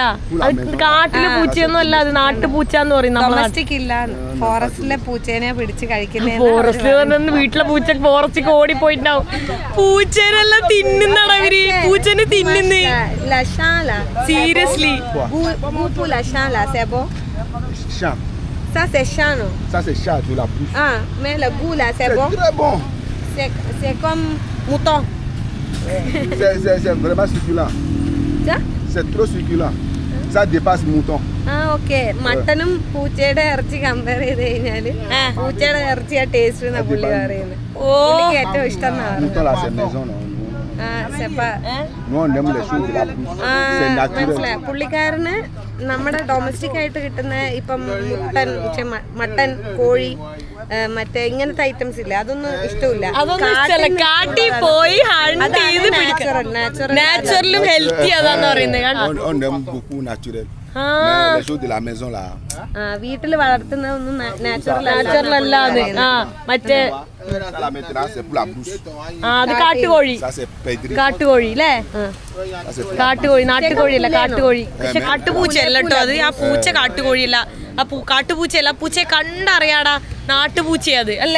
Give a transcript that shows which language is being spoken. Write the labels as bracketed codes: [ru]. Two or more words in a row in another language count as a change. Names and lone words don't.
[ml] അത് കാട്ടിലെ പൂച്ചയൊന്നും അല്ല, അത് നാട്ടുപൂച്ച എന്ന് പറയും. ഡൊമസ്റ്റിക് ഇല്ല, ഫോറസ്റ്റിലെ പൂച്ചേനെ പിടിച്ച് കഴിക്കുന്ന. ഫോറസ്റ്റ് പറഞ്ഞ വീട്ടിലെ പൂച്ച ഫോറസ്റ്റിക്ക് ഓടിപ്പോയിട്ടുണ്ടാവും. പൂച്ചേനെല്ലാം തിന്നുന്നാണ് അവര്. പൂച്ചനെ തിന്നുന്നേ. സീരിയസ്ലി? [fr] Ça c'est chat, non? Ça c'est chat de la bouche. Ah, mais le goût là, c'est bon. Très bon. C'est comme mouton. C'est vraiment succulent. Ça? C'est trop succulent. Ça dépasse mouton. Ah, ok. [ml] മട്ടനും പൂച്ചയുടെ ഇറച്ചി കമ്പയർ ചെയ്ത് കഴിഞ്ഞാല് പൂച്ചയുടെ ഇറച്ചിയാ ടേസ്റ്റ് എന്നാ പുള്ളി പറയുന്നത്. പുള്ളിക്ക് ഏറ്റവും ഇഷ്ടം [fr] Mouton là c'est maison non. Nous on aime les choses de la bouche. C'est naturel. [ml] പുള്ളിക്കാരന് നമ്മുടെ ഡൊമസ്റ്റിക് ആയിട്ട് കിട്ടുന്ന ഇപ്പം മട്ടൻ, കോഴി, മറ്റേ ഇങ്ങനത്തെ ഐറ്റംസ് ഇല്ല, അതൊന്നും ഇഷ്ടമില്ല. കാട്ടിൽ പോയി നാച്ചുറലും ഹെൽത്തി അതാന്ന് പറയുന്നത്. [fr] On aime beaucoup naturel. Mais les choses de la maison là. [ml] വീട്ടിൽ വളർത്തുന്നതൊന്നും നാച്ചുറൽ അല്ലാതെ. മറ്റേ അത് കാട്ടുകോഴി. കാട്ടുകോഴി അല്ലേ? കാട്ടുകോഴി, നാട്ടുകോഴി അല്ല, കാട്ടുകോഴി. പക്ഷെ കാട്ടുപൂച്ചയല്ല കേട്ടോ അത്. ആ പൂച്ച കാട്ടുകോഴിയല്ല, ആ കാട്ടുപൂച്ചയല്ല. പൂച്ചയെ കണ്ടറിയാടാ, നാട്ടുപൂച്ചയാ അത് അല്ലേ?